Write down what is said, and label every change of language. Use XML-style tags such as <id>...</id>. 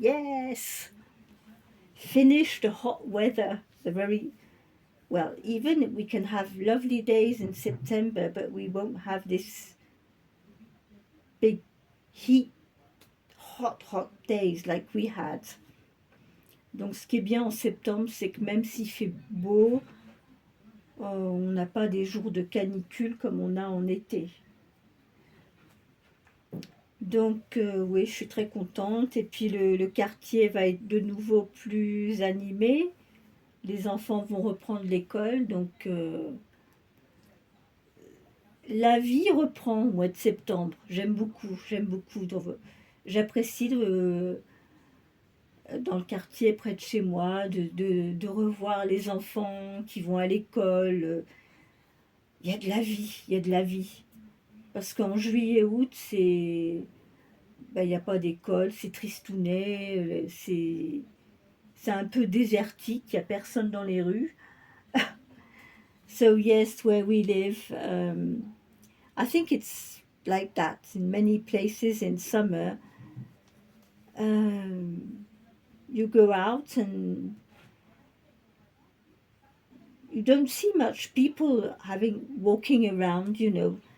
<en>Yes, finish the hot weather. Even we can have lovely days in September, but we won't have this big heat, hot days like we had.</en> <fr>Donc ce qui est bien en septembre, c'est que même s'il fait beau, On n'a pas des jours de canicule comme on a en été. Donc oui, je suis très contente. Et puis le quartier va être de nouveau plus animé. Les enfants vont reprendre l'école. Donc la vie reprend au mois de septembre. J'aime beaucoup, j'aime beaucoup. J'apprécie dans le quartier près de chez moi de revoir les enfants qui vont à l'école. Il y a de la vie, il y a de la vie. Parce qu'en juillet, août, ben, il n'y a pas d'école, c'est tristounet, c'est un peu désertique, il n'y a personne dans les rues.</fr> <en>So yes, where we live, I think it's like that in many places in summer. You go out and you don't see much people having walking around, you know.</en>